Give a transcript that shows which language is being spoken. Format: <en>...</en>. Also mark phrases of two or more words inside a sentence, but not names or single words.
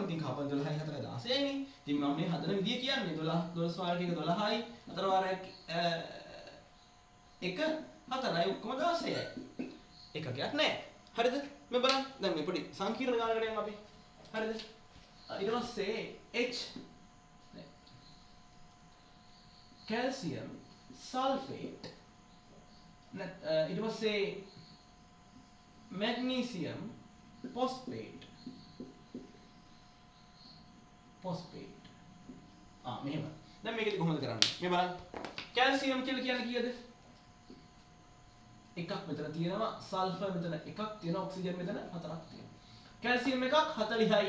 <si>ඉතින් කාබන් 12යි 4යි 16යි නේ. ඉතින් මම මේ හදන විදිය කියන්නේ 12 වාරයක 12යි 4 වාරයක් 1 4යි ඔක්කොම 16යි. එකකයක් නෑ. හරිද? මේ බලන්න. දැන් මේ පොඩි සංකීර්ණ ගානකට යමු අපි. හරිද? ඊට පස්සේ</si> <en>H calcium sulfate</en> <si>ඊට පස්සේ</si> <en>magnesium phosphate</en> <si>මෙහෙම. දැන් මේකද කොහොමද කරන්නේ? මේ බලන්න. calcium කියලා කියන්නේ කීයද? එකක් මෙතන තියෙනවා. සල්ෆර් මෙතන එකක් තියෙනවා. ඔක්සිජන් මෙතන හතරක් තියෙනවා. calcium එකක් 40යි.</si>